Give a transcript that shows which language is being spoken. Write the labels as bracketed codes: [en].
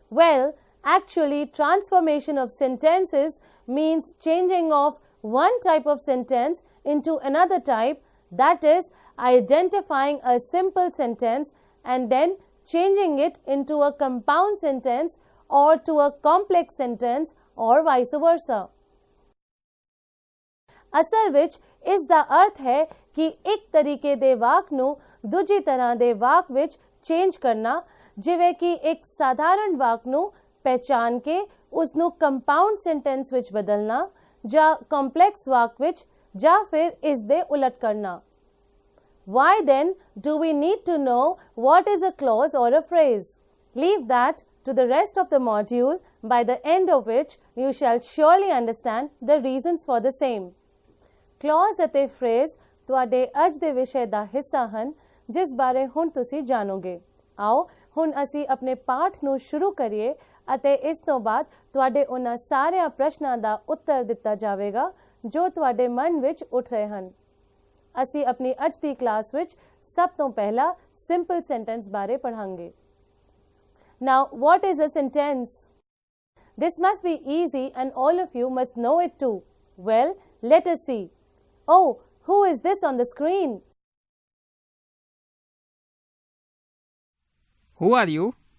[en] Well, actually, transformation of sentences means changing of one type of sentence into another type, that is, identifying a simple sentence and then changing it into a compound sentence or to a complex sentence or vice versa. [pa] ਅਸਲ ਵਿੱਚ ਇਸ ਦਾ ਅਰਥ ਹੈ ਕਿ ਇੱਕ ਤਰੀਕੇ ਦੇ ਵਾਕ ਨੂੰ ਦੂਜੀ ਤਰ੍ਹਾਂ ਦੇ ਵਾਕ ਵਿੱਚ ਚੇਂਜ ਕਰਨਾ, ਜਿਵੇਂ ਕਿ ਇੱਕ ਸਾਧਾਰਨ ਵਾਕ ਨੂੰ ਪਹਿਚਾਨ ਕੇ ਉਸ ਨੂੰ ਕੰਪਾਊਂਡ ਸੈਂਟੈਂਸ ਵਿੱਚ ਬਦਲਣਾ ਜਾਂ ਕੰਪਲੈਕਸ ਵਾਕ ਵਿੱਚ ਜਾਂ ਫਿਰ ਇਸ ਦੇ ਉਲਟ ਕਰਨਾ। [en] Why then do we need to know what is a clause or a phrase? Leave that to the rest of the module, by the end of which you shall surely understand the reasons for the same. [pa] Clause ਅਤੇ phrase ਤੁਹਾਡੇ ਅੱਜ ਦੇ ਵਿਸ਼ੇ ਦਾ ਹਿੱਸਾ ਹਨ, ਜਿਸ ਬਾਰੇ ਹੁਣ ਤੁਸੀਂ ਜਾਣੋਗੇ। ਆਓ ਹੁਣ ਅਸੀਂ ਆਪਣੇ ਪਾਠ ਨੂੰ ਸ਼ੁਰੂ ਕਰੀਏ ਅਤੇ ਇਸ ਤੋਂ ਬਾਅਦ ਤੁਹਾਡੇ ਉਹਨਾਂ ਸਾਰਿਆਂ ਪ੍ਰਸ਼ਨਾਂ ਦਾ ਉੱਤਰ ਦਿੱਤਾ ਜਾਵੇਗਾ ਜੋ ਤੁਹਾਡੇ ਮਨ ਵਿੱਚ ਉੱਠ ਰਹੇ ਹਨ। ਅਸੀਂ ਆਪਣੀ ਅੱਜ ਦੀ ਕਲਾਸ ਵਿੱਚ ਸਭ ਤੋਂ ਪਹਿਲਾ ਸਿੰਪਲ ਸੈਂਟੈਂਸ ਬਾਰੇ ਪੜ੍ਹਾਂਗੇ। [en] Now, what is a sentence? This must be easy and all of you must know it too. Well, let us see. Oh, who is this on the screen? Who are you?